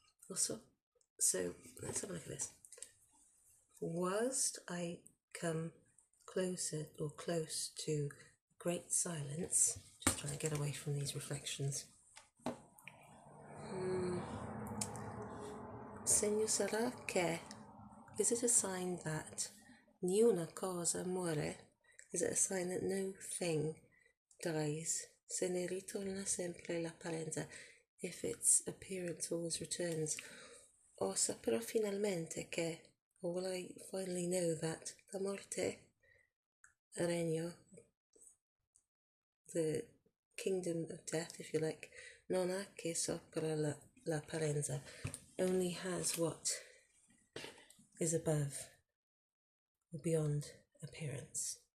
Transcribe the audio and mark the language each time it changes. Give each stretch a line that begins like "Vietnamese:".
English: Also, so let's have a look at this. Whilst I come closer or close to great silence, just trying to get away from these reflections.
Italian: Segno sarà che.
English: Is it a sign that
Italian: niuna cosa muore?
English: Is it a sign that no thing dies?
Italian: Se ne ritorna sempre l'apparenza.
English: If its appearance always returns.
Italian: O saprò finalmente che,
English: or will I finally know that
Italian: la morte, regno,
English: the kingdom of death, if you like,
Italian: non ha che sopra l'apparenza,
English: only has what is above or beyond appearance.